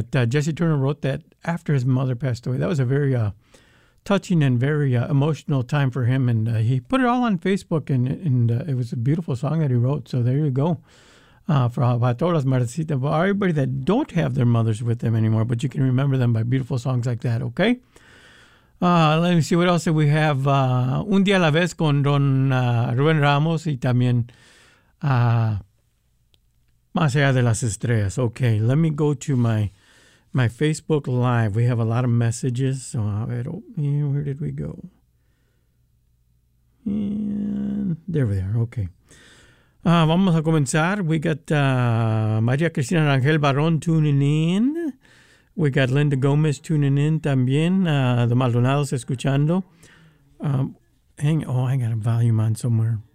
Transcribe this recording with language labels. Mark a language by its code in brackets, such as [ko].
[en] Jesse Turner wrote that after his mother passed away. That was a very touching and very emotional time for him. And he put it all on Facebook, and it was a beautiful song that he wrote. So there you go. For everybody that don't have their mothers with them anymore, but you can remember them by beautiful songs like that, okay? Let me see, what else do we have? [es] Un Día a la Vez con Don Rubén Ramos y también Más Allá de las Estrellas. [en] Okay, let me go to my Facebook Live. We have a lot of messages. So, where did we go? And there we are, okay. [es] Vamos a comenzar. [en] We got María Cristina Rangel Barón tuning in. We got Linda Gomez tuning in también. The Maldonados escuchando. I got a volume on somewhere.